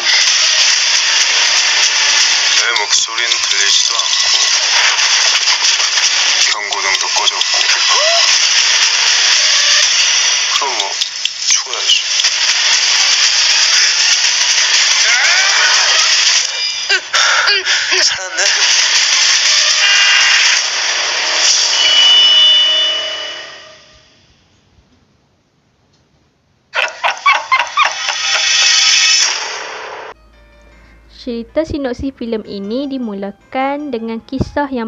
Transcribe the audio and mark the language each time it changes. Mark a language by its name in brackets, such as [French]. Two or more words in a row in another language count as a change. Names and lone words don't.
[Korean] 내 목소린 들리지도 않고 경고등도 꺼졌고. 그럼 뭐 죽어야지. 살았네? [Malay] Cerita sinopsis filem ini dimulakan dengan kisah yang